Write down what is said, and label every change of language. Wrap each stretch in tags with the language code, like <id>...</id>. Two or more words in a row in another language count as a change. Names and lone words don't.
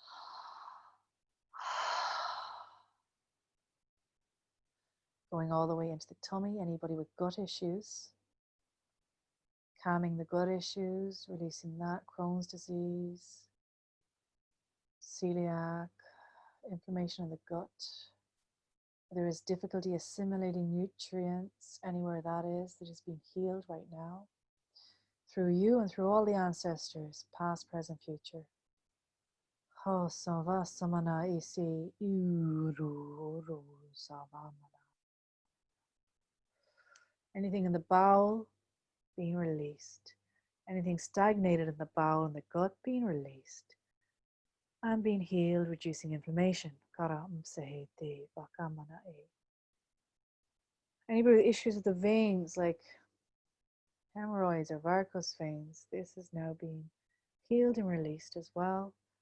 <en>Going all the way into the tummy, anybody with gut issues, calming the gut issues, releasing that, Crohn's disease, celiac, inflammation in the gut. There is difficulty assimilating nutrients, anywhere that is being healed right now. Through you and through all the ancestors, past, present, future. Ho sava samana isi uru savamana. Anything in the bowel being released. Anything stagnated in the bowel and the gut being released. And being healed, reducing inflammation. Anybody with issues with the veins, like hemorrhoids or varicose veins, this is now being healed and released as well.</en>